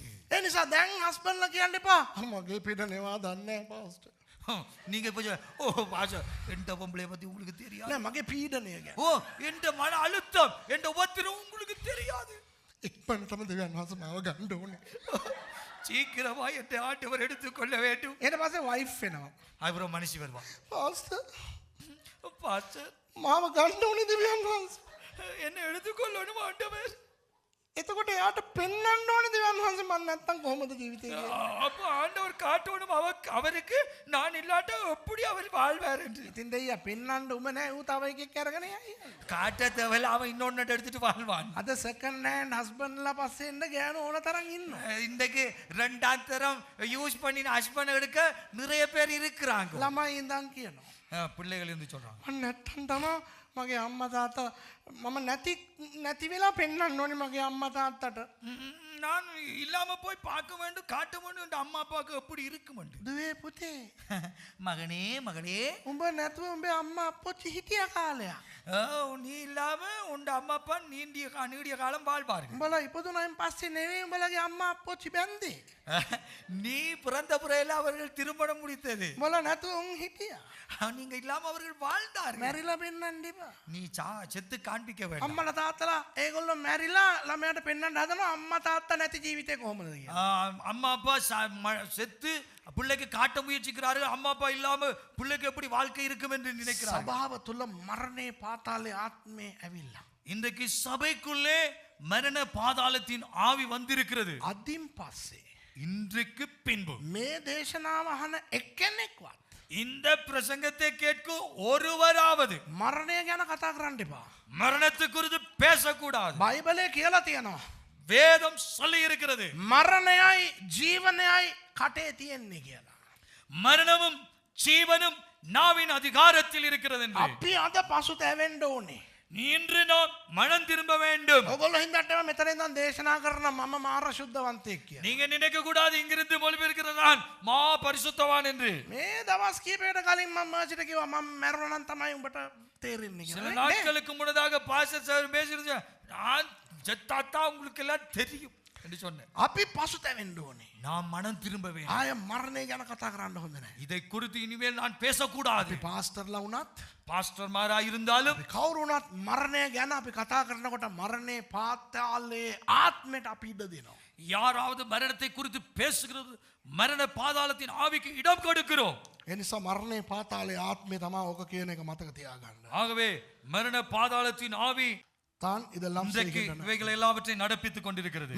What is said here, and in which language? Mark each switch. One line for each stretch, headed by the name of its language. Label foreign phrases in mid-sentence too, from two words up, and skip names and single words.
Sinhala: ඒ නිසා දැන් හස්බන්ඩ්ලා කියන්න එපා. මගේ පිටනේවා දන්නේ නැහැ පාස්ටර්.
Tamil: நீங்க இப்ப பாஷா எந்த பொம்பளை பத்தி உங்களுக்கு தெரியாது.
Sinhala: නෑ මගේ පීඩනය ගැන.
Tamil: எந்த மன அழுத்தம் எந்த உபத்திரம் உங்களுக்கு தெரியாது.
Sinhala: ඉක්මනටම දෙවියන් වහන්සේ මාව ගන්න ඕනේ.
Tamil: சீக்கிரமா என் ஆண்டவர் எடுத்துக்கொள்ள வேண்டும்.
Sinhala: ඊට පස්සේ වයිෆ් වෙනවා.
Tamil: அப்புறம் மனுஷி வருவா.
Sinhala: පාස්ටර් මාව ගන්න ඕනේ දෙවියන් වහන්සේ.
Tamil: என்ன எடுத்துக்கொள்ளணும் ஆண்டவர்.
Sinhala: එතකොට එයාට පෙන්වන්න ඕනේ දෙවියන් වහන්සේ මම නැත්තම් කොහොමද ජීවිතේ කියලා.
Tamil: அப்ப ஆண்டவர் காட்டணும் அவருக்கு நான் இல்லாட்ட எப்படி அவர் வாழ்வார் என்று.
Sinhala: ඉතින් දෙයියා පෙන්වන්න උම නැහැ ඌ තව එකෙක් අරගෙන යයි.
Tamil: காட்ட தேவையில்ல, அவன் இன்னொன்னு எடுத்துட்டு வாழ்வான்.
Sinhala: අද
English: second hand husbands
Sinhala: පස්සේ එන්න ගෑනු ඕන තරම් ඉන්නවා.
Tamil: இன்றைக்கு ரெண்டாம் தரம் யூஸ் பண்ணி ஹஸ்பண்ட் எடுக்க நிறைய பேர் இருக்கிறாங்க.
Sinhala: ළමයි ඉඳන් කියනවා.
Tamil: பிள்ளைகள் இருந்து சொல்றாங்க.
Sinhala: මම නැත්තම් තමයි මගේ අම්මා තාත්තා මම නැති වෙලා පෙන්වන්න ඕනේ මගේ අම්මා තාත්තට.
Tamil: நான் இல்லாம போய் பார்க்க வேண்டும், காட்ட வேண்டும் என்று அம்மா அப்பாவுக்கு எப்படி இருக்கும் என்று.
Sinhala: දුවේ පුතේ
Tamil: மகனே
Sinhala: උඹ නැතුව උඹේ අම්මා අප්පච්චි හිටිය කාලයක්.
Tamil: நீ இல்லாம உண்ட அம்மா அப்பா நீடிய காலம் வாழ்வார்கள்.
Sinhala: උඹලා ඉපදුනායින් පස්සේ නෙවෙයි උඹලගේ අම්මා අප්පච්චි බැන්දේ.
Tamil: நீ பிறந்த பிறகு அவர்கள் திருமணம் முடித்தது.
Sinhala: උඹලා නැතුව උන් හිටියා.
Tamil: நீங்க இல்லாம அவர்கள் வாழ்ந்தார்கள்.
Sinhala: මැරිලා පෙන්වන්න එපා.
Tamil: நீ செத்து காண்பிக்க வேண்டும்.
Sinhala: අම්මලා තාත්තලා ඒගොල්ලෝ මැරිලා ළමයාට පෙන්වන්න හදනවා අම්මා තාත්තා නැති ජීවිතේ කොහොමද කියලා.
Tamil: அம்மா அப்பா செத்து பிள்ளைக்கு காட்ட முயற்சிக்கிறார்கள். அம்மா அப்பா இல்லாம பிள்ளைக்கு எப்படி வாழ்க்கை இருக்கும் என்று நினைக்கிறார்கள்.
Sinhala: සභාව තුල මරණේ පාතාලේ ආත්මේ ඇවිල්ලා.
Tamil: இன்றைக்கு சபைக்குள்ளே மரண பாதாளத்தின் ஆவி வந்திருக்கிறது.
Sinhala: අදින් පස්සේ
Tamil: இன்றைக்கு பின்பு
Sinhala: මේ දේශනාව අහන එක්කෙනෙක්වත්
Tamil: இந்த பிரசங்கத்தை கேட்கும் ஒருவராவது
Sinhala: මරණය ගැන කතා කරන්න එපා.
Tamil: மரணத்தை குறித்து பேசக்கூடாது.
Sinhala: බයිබලයේ කියලා තියෙනවා.
Tamil: வேதம் சொல்லி இருக்கிறது
Sinhala: මරණයයි ජීවනයයි කටේ තියෙන්නේ කියලා.
Tamil: மரணமும் ஜீவனும் நாவின் அதிகாரத்தில் இருக்கிறது என்று.
Sinhala: අපි අද පසුතැවෙන්න ඕනේ.
Tamil: இன்று நாம் மனம் திரும்ப வேண்டும்.
Sinhala: ඔයගොල්ලෝ හින්දාටම මෙතන ඉඳන් දේශනා කරන මම මාර ශුද්ධවන්තයෙක් කියලා.
Tamil: நீங்க நினைக்க கூடாது இங்கிருந்து மொழிபெயர்க்கிறது நான் மா பரிசுத்தவான் என்று.
Sinhala: මේ දවස් කීපයකට කලින් මම මාචිට කිව්වා මම මැරුණා නම් තමයි උඹට තේරෙන්නේ
Tamil: சில
Sinhala: කියලා.
Tamil: நாட்களுக்கு முன்னதாக பாஸ்டர் சார் பேசியிருந்தார். நான் செத்தாத்தா உங்களுக்கு எல்லாம் தெரியும் என்று சொன்னேன்.
Sinhala: අපි පසුතැවෙන්න ඕනේ.
Tamil: நாம் மனம் திரும்ப வேண்டும்.
Sinhala: ආය මරණය ගැන කතා කරන්න හොඳ නැහැ.
Tamil: இதை குறித்து இனிமேல் நான் பேசக்கூடாது.
Sinhala: අපි පාස්ටර්ලා වුණත්
Tamil: பாஸ்டர் மாரா இருந்தாலும்
Sinhala: අපි කවුරු වුණත් මරණය ගැන අපි කතා කරනකොට මරණේ පාතාලයේ ආත්මයට අපි ඉඩ දෙනවා.
Tamil: யாராவது மரணத்தை குறித்து பேசுகிறது மரண பாதாளத்தின் ஆவிக்கு இடம் கொடுக்கிறோம்.
Sinhala: ඒ නිසා මරණේ පාතාලයේ ආත්මය තමයි ඕක කියන එක මතක තියාගන්න.
Tamil: ஆகவே மரண பாதாளத்தின் ஆவி தான் இதெல்லாம் இன்றைக்கு செய்கின்றன. இவைகள் எல்லாவற்றையும் நடப்பித்துக் கொண்டிருக்கிறது.